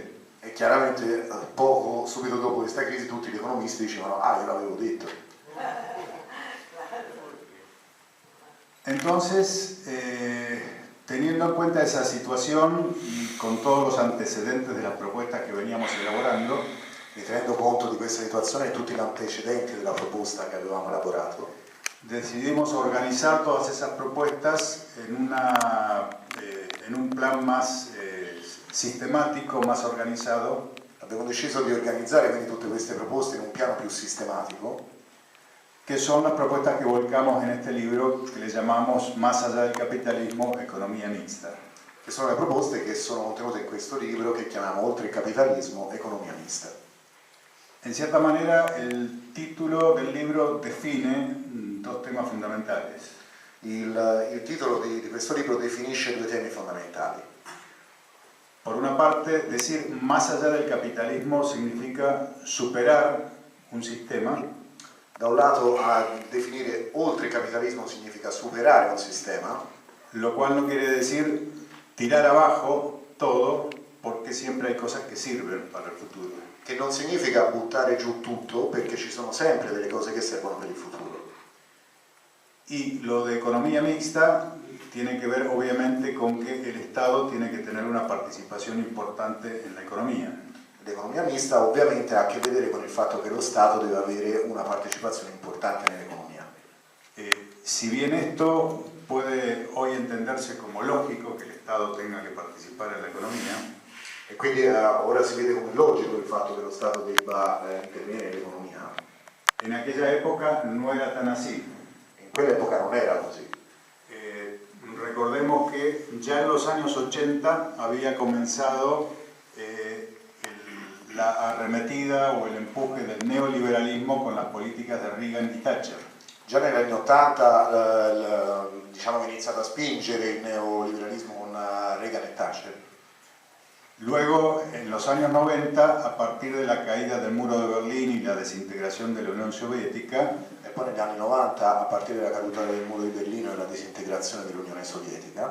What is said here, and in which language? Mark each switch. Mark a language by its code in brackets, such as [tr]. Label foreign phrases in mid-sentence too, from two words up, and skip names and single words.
[it] E chiaramente subito dopo questa crisi tutti gli economisti dicevano io l'avevo detto. [es] Entonces, teniendo en cuenta esa situación y con todos los antecedentes de las propuestas que veníamos elaborando, [it] E tenendo conto di questa situazione e tutti gli antecedenti della proposta che avevamo elaborato, [es] decidimos organizar todas esas propuestas en un plan más sistemático, más organizado. [it] abbiamo deciso di organizzare quindi tutte queste proposte in un piano più sistematico, [es] que son las propuestas que volcamos en este libro que le llamamos Más allá del capitalismo, economía mixta. [it] che sono le proposte che sono contenute in questo libro che chiamiamo Oltre il capitalismo, economia mista. [es] En cierta manera, el título del libro define dos temas fundamentales. [it] Il titolo di questo libro definisce due temi fondamentali. [es] Por una parte, decir más allá del capitalismo significa superar un sistema. [it] Da un lato, a definire oltre il capitalismo significa superare un sistema, [es] Lo cual no quiere decir tirar abajo todo, porque siempre hay cosas que sirven para el futuro. [it] che non significa buttare giù tutto, perché ci sono sempre delle cose che servono per il futuro. [es] Y lo de economía mixta tiene que ver obviamente con que el Estado tiene que tener una participación importante en la economía. [it] L'economia mista ovviamente ha a che vedere con il fatto che lo Stato deve avere una partecipazione importante nell'economia. [es] Si bien esto puede hoy entenderse como lógico que el Estado tenga que participar en la economía, [it] E quindi ora si vede come logico il fatto che lo Stato debba intervenire nell'economia. [es] en aquella época no era tan así. [it] In quell'epoca non era così. [es] Recordemos que ya en los años 80 había comenzado la arremetida o el empuje del neoliberalismo con las políticas de Reagan y Thatcher. [it] Già negli anni 80 diciamo, è iniziato a spingere il neoliberalismo con Reagan e Thatcher. [es] Luego, en los años 90, a partir de la caída del muro de Berlín y la desintegración de la Unión Soviética, [it] E poi negli anni 90, a partire dalla caduta del muro di Berlino e la disintegrazione dell'Unione Sovietica,